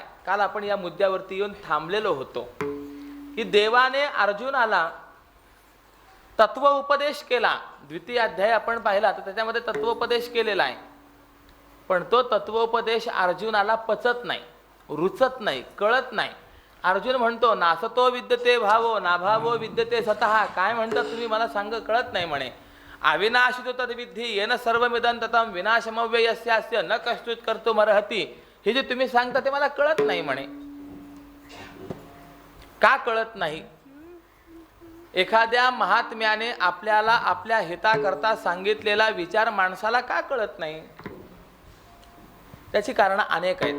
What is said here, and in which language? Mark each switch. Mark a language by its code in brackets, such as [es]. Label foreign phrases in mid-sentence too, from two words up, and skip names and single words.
[mr] काल आपण या मुद्द्यावरती येऊन थांबलेलो होतो की देवाने अर्जुनाला तत्व उपदेश केला. द्वितीय अध्याय आपण पाहिला तर त्याच्यामध्ये तत्वोपदेश केलेला आहे, पण तो तत्वोपदेश अर्जुनाला पचत नाही, रुचत नाही, कळत नाही. अर्जुन म्हणतो, [sa] नासतो विद्यते भावो नाभावो विद्यते स्वतः. [mr] काय म्हणतात तुम्ही मला सांग, कळत नाही म्हणे. [sa] अविनाशी तो तद्विधी येन सर्वमिदं ततं विनाशमव्ययस्यास्य न कश्चित् कर्तुमर्हति. [mr] हे जे तुम्ही सांगता ते मला कळत नाही म्हणे. का कळत नाही. एखाद्या महात्म्याने आपल्याला आपल्या हिताकरता सांगितलेला विचार माणसाला का कळत नाही. त्याची कारणं अनेक आहेत.